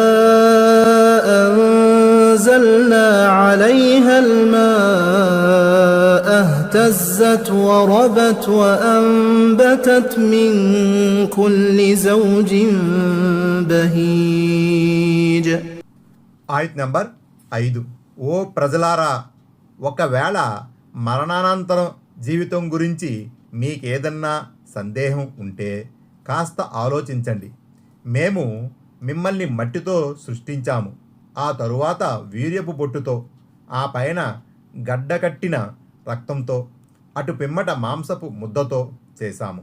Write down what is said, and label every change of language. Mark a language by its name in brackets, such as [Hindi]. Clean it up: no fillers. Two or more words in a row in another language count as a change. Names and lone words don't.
[Arabic] أنزلنا عليها الماء اهتزت وربت وأنبتت من كل زوج بهيج. [Telugu] ఆయత్ నంబర్ 5. ఓ ప్రజలారా, ఒకవేళ మరణానంతరం జీవితం గురించి మీకేదన్నా సందేహం ఉంటే కాస్త ఆలోచించండి. మేము మిమ్మల్ని మట్టితో సృష్టించాము, ఆ తరువాత వీర్యపు బొట్టుతో, ఆ పైన గడ్డకట్టిన రక్తంతో, అటు పిమ్మట మాంసపు ముద్దతో చేశాము.